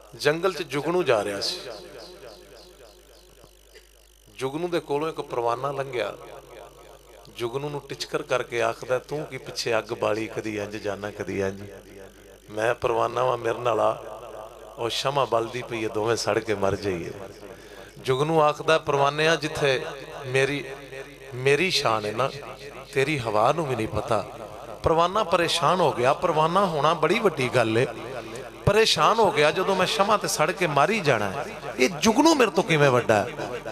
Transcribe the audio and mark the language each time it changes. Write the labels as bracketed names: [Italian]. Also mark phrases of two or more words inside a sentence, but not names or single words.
[Punjabi] جنگل چ جگنو جا رہا سی، جگنو دے کولوں ایک پروانہ لنگیا، جگنو نو ٹچکر کر کے آکھدا تو کی پیچھے اگ بالی کدی انج جانا کدی انج، میں پروانہ وا میرے نال آ، او شمع بلدی پئی دوویں سڑ کے مر جائیے۔ جگنو آکھدا پروانیاں جتھے میری شان ہے نا تیری ہوا نو بھی نہیں پتا۔ پروانہ پریشان ہو گیا، پروانہ ہونا بڑی وڈی گل ہے، پریشان ہو گیا جدوں میں شمع تے سڑ کے ماری جانا ہے، یہ جگنو میرے تو کیویں وڈا ہے؟